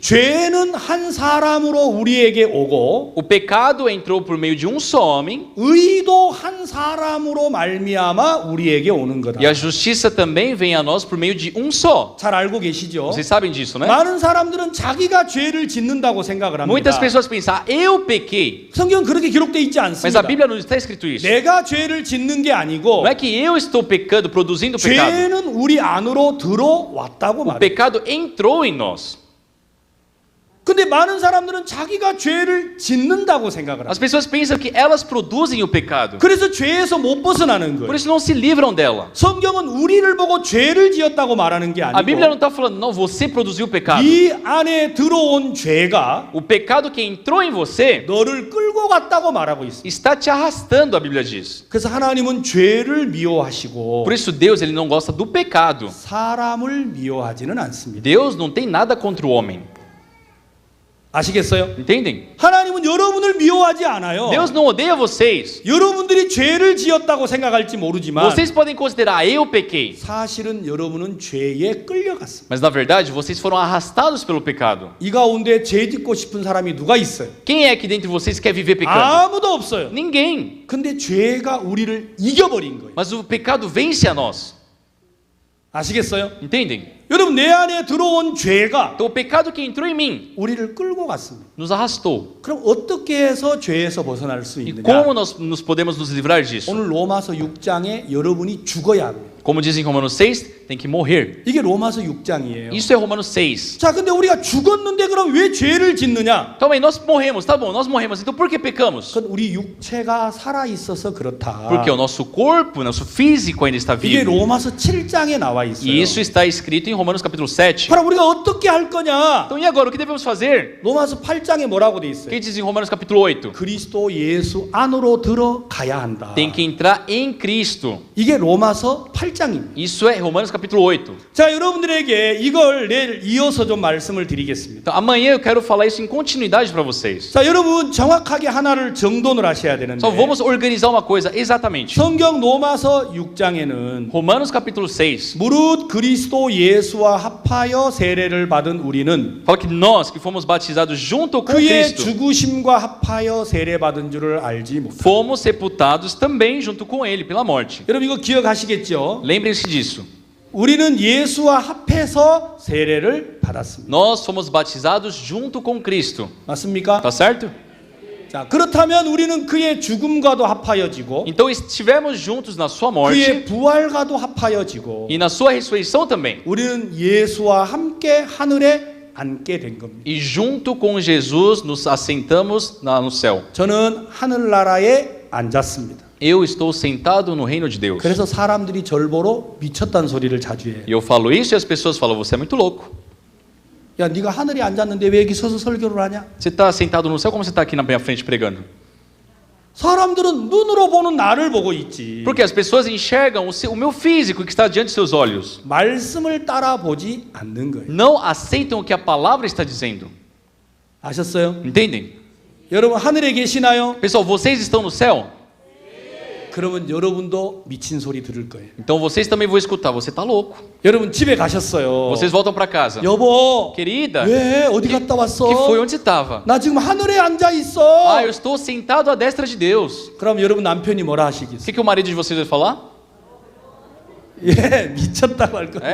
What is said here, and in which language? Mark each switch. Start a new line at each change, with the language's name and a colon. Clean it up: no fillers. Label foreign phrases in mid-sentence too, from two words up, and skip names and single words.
Korean: 죄는 한 사람으로 우리에게 오고
Portuguese: O pecado entrou por meio de um só homem
Korean: 의도 한 사람으로 말미암아 우리에게 오는 거다.
Portuguese: e a justiça também vem a nós por meio de um só.
Korean: 잘 알고 계시죠?
Portuguese: Vocês sabem disso, né?
Korean: 많은 사람들은 자기가 죄를 짓는다고 생각을 합니다.
Portuguese: Muitas pessoas pensam, eu pequei.
Korean: 성경 그렇게 기록되어 있지
Portuguese: Mas
Korean: 않습니다.
Portuguese: a Bíblia não está escrito isso.
Korean: 내가 죄를 짓는 게 아니고
Portuguese: Não é que eu estou pecando, produzindo pecado.
Korean: 죄는 우리 안으로 들어왔다고
Portuguese: O
Korean: 말해요.
Portuguese: pecado entrou em nós.
Korean: 근데 많은 사람들은 자기가 죄를 짓는다고 생각을
Portuguese: As
Korean: 합니다.
Portuguese: pessoas pensam que elas produzem o pecado.
Korean: 그래서 죄에서 못 벗어나는
Portuguese: Por
Korean: 거예요.
Portuguese: isso não se livram dela.
Korean: 성경은 우리를 보고 죄를 지었다고 말하는 게
Portuguese: A Bíblia não
Korean: 아니고
Portuguese: está falando, não, você produziu o pecado.
Korean: 이 안에 들어온 죄가
Portuguese: O pecado que entrou em você
Korean: 너를 끌고 갔다고 말하고 있습니다.
Portuguese: está te arrastando, a Bíblia diz.
Korean: 그래서 하나님은 죄를 미워하시고
Portuguese: Por isso Deus, ele não gosta do pecado.
Korean: 사람을 미워하지는 않습니다.
Portuguese: Deus não tem nada contra o homem.
Korean: 아시겠어요?
Portuguese: Entendem?
Korean: 하나님은 여러분을 미워하지 않아요.
Portuguese: Deus não odeia vocês.
Korean: 여러분들이 죄를 지었다고 생각할지 모르지만
Portuguese: Vocês podem considerar, eu pequei.
Korean: 사실은 여러분은 죄에 끌려갔습니다.
Portuguese: Mas na verdade, vocês foram arrastados pelo pecado.
Korean: 이 가운데 죄 짓고 싶은 사람이 누가 있어요?
Portuguese: Quem é que dentre vocês quer viver pecando?
Korean: 아무도 없어요.
Portuguese: Ninguém.
Korean: 근데 죄가 우리를 이겨버린 거예요.
Portuguese: Mas o pecado vence a nós.
Korean: 아시겠어요?
Portuguese: Entendem?
Korean: 여러분 내 안에 들어온 죄가
Portuguese: Então o pecado que entrou em mim
Korean: 우리를 끌고 갔습니다.
Portuguese: nos arrastou.
Korean: 그럼 어떻게 해서 죄에서 벗어날 수
Portuguese: E
Korean: 있느냐?
Portuguese: como nós nos podemos nos livrar disso?
Korean: 오늘 로마서 6장에 여러분이 죽어야 합니다.
Portuguese: Como diz em Romanos 6, tem que morrer.
Korean: 이게 로마서 6장이에요.
Portuguese: Isso é Romanos 6.
Korean: 자, 근데 우리가 죽었는데 그럼 왜 죄를 짓느냐?
Portuguese: Então, aí, nós morremos, tá bom, nós morremos. Então, por que pecamos?
Korean: 그건 우리 육체가 살아 있어서 그렇다.
Portuguese: Porque o nosso corpo, nosso físico ainda está
Korean: 이게
Portuguese: vivo.
Korean: 로마서 7장에 나와 있어요.
Portuguese: E isso está escrito em Romanos capítulo 7.
Korean: 바로 우리가 어떻게 할 거냐?
Portuguese: Então, e agora, o que devemos fazer?
Korean: 로마서 8장에 뭐라고 돼
Portuguese: O
Korean: 있어요?
Portuguese: que diz em Romanos capítulo 8?
Korean: 그리스도 예수 안으로 들어가야 한다.
Portuguese: Tem que entrar em Cristo.
Korean: 이게 로마서 8장입니다.
Portuguese: Isso é Romanos capítulo 8.
Korean: 자, 여러분들에게 이걸 내일 이어서 좀 말씀을 드리겠습니다.
Portuguese: Então, amanhã eu quero falar isso em continuidade para vocês.
Korean: 자, 여러분 정확하게 하나를 정돈을 하셔야 되는데
Portuguese: Só vamos organizar uma coisa exatamente.
Korean: 성경 로마서 6장에는
Portuguese: Romanos capítulo 6
Korean: 무릇 그리스도 예수와 합하여 세례를 받은 우리는
Portuguese: fala que nós que fomos batizados junto com
Korean: 그의
Portuguese: Cristo
Korean: 죽으심과 합하여 세례 받은 줄을 알지 못하고.
Portuguese: fomos sepultados também junto com ele pela morte.
Korean: 여러분 이거 기억하시겠죠?
Portuguese: Lembrem-se disso.
Korean: 우리는 예수와 합해서 세례를 받았습니다.
Portuguese: Nós fomos batizados junto com Cristo.
Korean: 맞습니까?
Portuguese: Tá certo?
Korean: 자, 그렇다면 우리는 그의 죽음과도 합하여지고
Portuguese: Então estivemos juntos na sua morte
Korean: 그의 부활과도 합하여지고
Portuguese: e na sua ressurreição também.
Korean: 우리는 예수와 함께 하늘에 앉게 된 겁니다.
Portuguese: E junto com Jesus nos assentamos no céu.
Korean: 저는 하늘나라에 앉았습니다.
Portuguese: Eu estou sentado no reino de Deus.
Korean: 그래서 사람들이 절 보러 미쳤다는 소리를 자주 해요.
Portuguese: E eu falo isso e as pessoas falam, você é muito louco.
Korean: 야, 네가 하늘에 앉았는데 왜 여기 서서 설교를 하냐?
Portuguese: Você está sentado no céu, como você está aqui na minha frente pregando?
Korean: 사람들은 눈으로 보는 나를 보고 있지.
Portuguese: Porque as pessoas enxergam o meu físico que está diante de seus olhos.
Korean: 말씀을 따라 보지 않는 거예요.
Portuguese: Não aceitam o que a palavra está dizendo.
Korean: 아셨어요?
Portuguese: Entendem?
Korean: 여러분 하늘에 계시나요?
Portuguese: Pessoal, vocês estão no céu?
Korean: 그러면 여러분도 미친 소리 들을 거예요.
Portuguese: Então vocês também vão escutar, você está louco.
Korean: 여러분 집에 가셨어요.
Portuguese: Vocês voltam para casa.
Korean: 여보,
Portuguese: Querida,
Korean: 왜 어디 갔다 왔어?
Portuguese: que foi onde você estava?
Korean: 나 지금 하늘에 앉아 있어.
Portuguese: Ah, eu estou sentado à destra de Deus.
Korean: 그럼 여러분 남편이 뭐라
Portuguese: O
Korean: 하시겠어요?
Portuguese: que o marido de vocês vai falar?
Korean: 예, 미쳤다고 할 거예요.